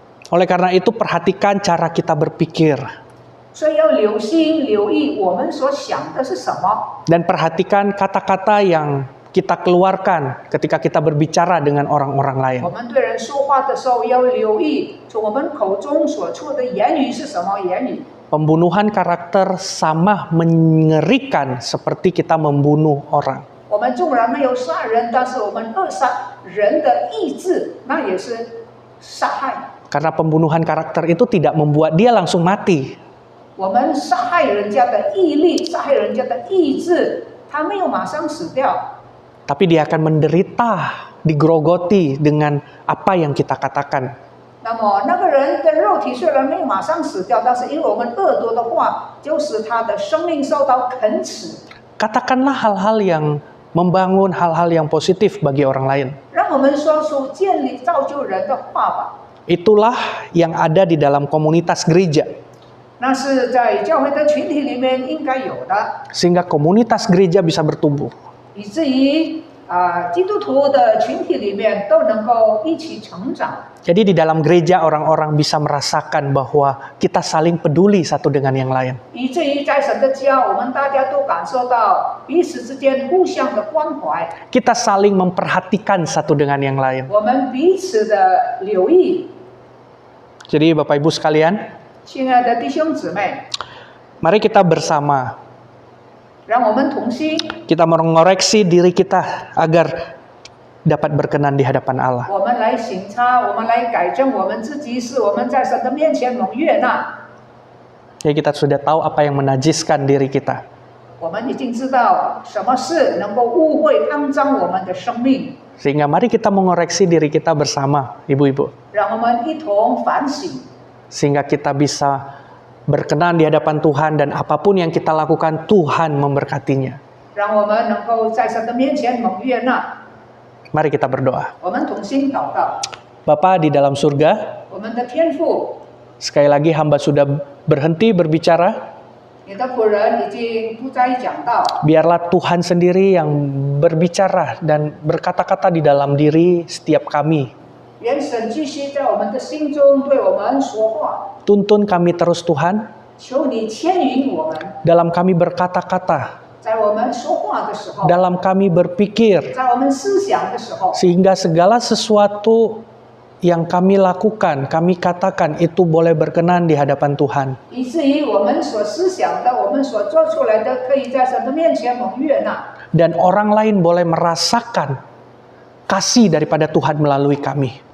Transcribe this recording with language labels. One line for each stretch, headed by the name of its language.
Indonesian: Oleh karena itu perhatikan cara kita berpikir
Chinese: 所以要留心留意我们所想的是什么，
Indonesian: dan perhatikan kata-kata yang kita keluarkan ketika kita berbicara dengan orang-orang lain.
Chinese: 我们对人说话的时候要留意，从我们口中所出的言语是什么言语。
Indonesian: Pembunuhan karakter sama mengerikan seperti kita membunuh orang.
Chinese: 我们纵然没有杀人，但是我们扼杀人的意志，那也是杀害。
Indonesian: Karena pembunuhan karakter itu tidak membuat dia langsung mati.
Chinese: 我们杀害人家的毅力，杀害人家的意志，他没有马上死掉，
Indonesian: Tapi dia akan menderita, digrogoti dengan apa yang kita katakan.
Chinese: 那么那个人的肉体虽然没有马上死掉，但是因为我们恶毒的话，就使他的生命受到啃齿。
Indonesian: Katakanlah hal-hal yang membangun hal-hal yang positif bagi orang lain.
Chinese: 让我们说出建立造就人的话吧。
Indonesian: Itulah yang ada di dalam komunitas gereja.
Chinese: 那是在教会的群体里面应该有的，
Indonesian: Sehingga komunitas gereja bisa bertumbuh.
Chinese: 以至于基督徒的群体里面都能够一起成长。
Indonesian: Jadi di dalam gereja orang-orang bisa merasakan bahwa kita saling peduli satu dengan yang lain.
Chinese: 以至于在神的家，我们大家都感受到彼此之间互相的关怀，
Indonesian: Kita saling memperhatikan satu dengan yang lain.
Chinese: 我们彼此的留意。
Indonesian: Jadi Bapak Ibu sekalian,
Chinese: 亲爱的弟兄姊妹，
Indonesian: mari kita bersama
Chinese: 让我们同心，
Indonesian: kita mengoreksi diri kita agar dapat berkenan di hadapan Allah.
Chinese: 我们来省察，我们来改正我们自己，使我们在神的面前蒙悦纳。
Indonesian: Jadi kita sudah tahu apa yang menajiskan diri kita.
Chinese: 我们已经知道什么事能够污秽肮脏我们的生命，
Indonesian: Sehingga mari kita mengoreksi diri kita bersama, ibu-ibu.
Chinese: 让我们一同反省，
Indonesian: Sehingga kita bisa berkenan di hadapan Tuhan dan apapun yang kita lakukan Tuhan memberkatinya.
Chinese: 让我们能够在神的面前蒙悦纳。
Indonesian: Mari kita berdoa.
Chinese: 我们同心祷告，
Indonesian: Bapa di dalam surga,
Chinese: 我们的天父，
Indonesian: sekali lagi hamba sudah berhenti berbicara.
Chinese: 你的仆人已经不再讲道，
Indonesian: Biarlah Tuhan sendiri yang berbicara dan berkata-kata di dalam diri setiap kami.
Chinese: 愿神继续在我们的心中对我们说话，
Indonesian: Tuntun kami terus Tuhan
Chinese: 求你牵引我们，
Indonesian: dalam kami berkata-kata,
Chinese: 在我们说话的时候，
Indonesian: dalam kami berpikir,
Chinese: 在我们思想的时候，
Indonesian: sehingga segala sesuatu yang kami lakukan, kami katakan itu boleh berkenan di hadapan Tuhan.
Chinese: 以至于我们所思想的，我们所做出来的，可以在神的面前蒙悦纳，
Indonesian: Dan orang lain boleh merasakan kasih daripada Tuhan melalui kami.